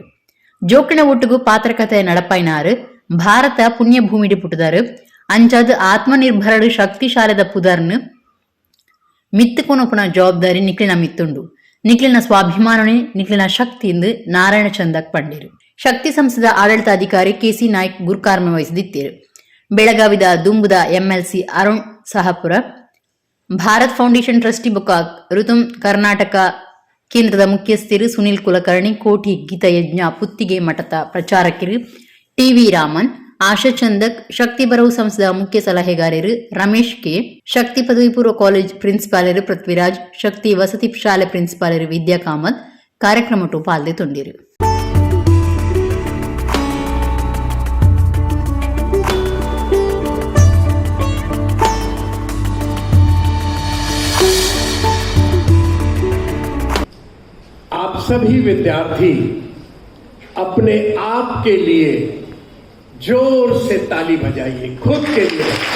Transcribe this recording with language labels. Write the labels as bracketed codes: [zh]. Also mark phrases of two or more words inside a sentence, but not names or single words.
[tcy] ಜೋಕಣ ಒಟ್ಟುಗು ಪಾತ್ರಕಥೆಯ ನಡಪಾಯಿನಾರು ಭಾರತ ಪುಣ್ಯ ಭೂಮಿಡಿ ಪುಟ್ಟದಾರು ಅಂಚಾದ ಆತ್ಮನಿರ್ಭರಡು ಶಕ್ತಿಶಾಲದ ಪುದರ್ನು ಮಿತ್ತುಕೊನೊಪ್ಪನ ಜವಾಬ್ದಾರಿ ನಿಕ್ಲಿನ ಮಿತ್ತುಂಡು ನಿಕ್ಲಿನ ಸ್ವಾಭಿಮಾನನೆ ನಿಕ್ಲಿನ ಶಕ್ತಿಯಿಂದ ನಾರಾಯಣ ಚಂದಕ್ ಪಂಡೇರು. ಶಕ್ತಿ ಸಂಸ್ಥೆದ ಆಡಳಿತಾಧಿಕಾರಿ KC ನಾಯ್ಕ್ ಗುರುಕಾರ್ಮ ವಹಿಸಿದಿತ್ತೇರು. ಬೆಳಗಾವಿದ ದುಂಬುದ MLC ಅರುಣ್ ಸಹಪುರ, ಭಾರತ್ ಫೌಂಡೇಶನ್ ಟ್ರಸ್ಟಿ ಬೊಕ್ಕ ಋತುಂ ಕರ್ನಾಟಕ ಕೇಂದ್ರದ ಮುಖ್ಯಸ್ಥರು ಸುನಿಲ್ ಕುಲಕರ್ಣಿ, ಕೋಟಿ ಗೀತಯಜ್ಞ ಪುತ್ತಿಗೆ ಮಠದ ಪ್ರಚಾರಕರು TV ರಾಮನ್, ಆಶಾ ಚಂದಕ್, ಶಕ್ತಿ ಬರವು ಸಂಸ್ಥೆಯ ಮುಖ್ಯ ಸಲಹೆಗಾರರು ರಮೇಶ್ ಕೆ, ಶಕ್ತಿ ಪದವಿ ಪೂರ್ವ ಕಾಲೇಜ್ ಪ್ರಿನ್ಸಿಪಾಲರು ಪೃಥ್ವಿರಾಜ್, ಶಕ್ತಿ ವಸತಿ ಶಾಲೆ ಪ್ರಿನ್ಸಿಪಾಲರು ವಿದ್ಯಾ ಕಾಮತ್ ಕಾರ್ಯಕ್ರಮಟು ಪಾಲ್ಗೊಂಡಿರು. [hi] आप सभी विद्यार्थी अपने आप के लिए जोर से ताली बजाइए, खुद के लिए.